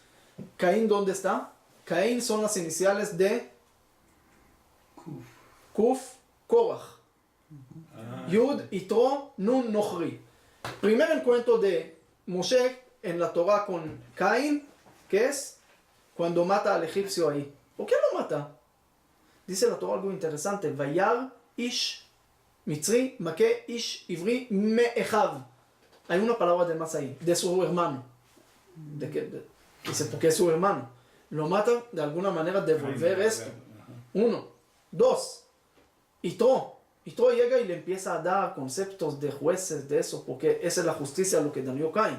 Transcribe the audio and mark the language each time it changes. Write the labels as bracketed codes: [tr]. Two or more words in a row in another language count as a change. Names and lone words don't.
[es] Caín, ¿dónde está? Caín son las iniciales de Kuf, Korach. Yud, Yitro, Nun, Nochri. Primer encuentro de Moshe en la Torah con Caín, que es cuando mata al egipcio ahí. ¿Por qué lo mata? Dice la Torah algo interesante. [he] וירא איש מצרי מכה איש עברי מאחיו. [es] Hay una palabra de más ahí, de su hermano. Dice, porque es su hermano. Lo mata de alguna manera devolver esto. Uno. Dos. Yitro llega y le empieza a dar conceptos de jueces de eso, porque esa es la justicia lo que dañó Caín.